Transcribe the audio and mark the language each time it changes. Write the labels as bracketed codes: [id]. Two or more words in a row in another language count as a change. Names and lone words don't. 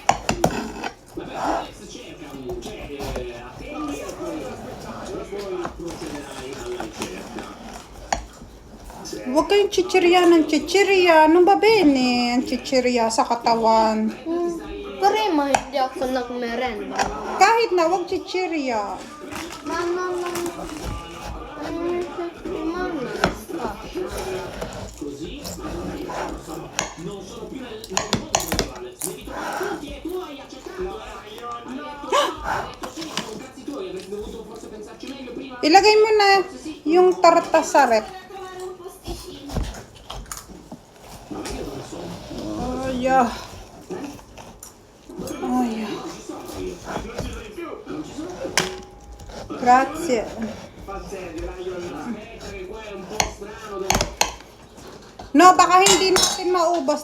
[tl] Huwag kayong chichirya ng chichirya. Anong [it] ba bene? [tl] Ang chichirya sa katawan. Prima hindi ako nagmerenda. Kahit na, huwag chichirya. Mama. [it] Non sono più nel mondo virtuale. Devi trovare tutti e tu hai accettato. Hai detto sì, sono cazzi tuoi, avresti dovuto forse pensarci meglio prima. [tl] Ilagay mo na yung tarta sa rep. Ay. [it] Grazie. [tl] No, baka hindi natin maubos.